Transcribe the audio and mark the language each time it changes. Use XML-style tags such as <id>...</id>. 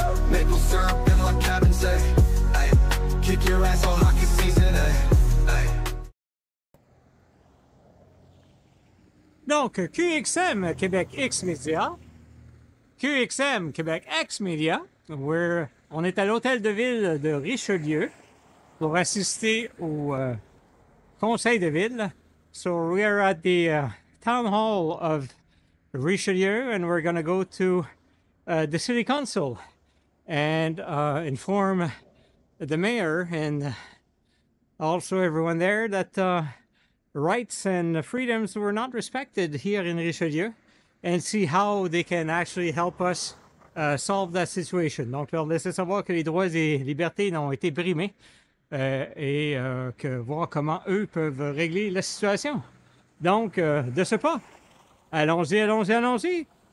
<en>Maple syrup in my cabin, say, ay, kick your ass all hockey season, ay.</en> <fr>Donc, QXM Québec X Media, QXM Québec X Media, on est à l'hôtel de ville de Richelieu pour assister au conseil de ville.</fr> <en>So we are at the town hall of Richelieu, and we're going to go to the city council and inform the mayor and also everyone there that rights and freedoms were not respected here in Richelieu, and see how they can actually help us solve that situation.</en> <fr>Donc, leur laisser savoir que les droits et libertés ont été brimés et voir comment eux peuvent régler la situation. Donc, de ce pas, allons-y, allons-y, allons-y!</fr>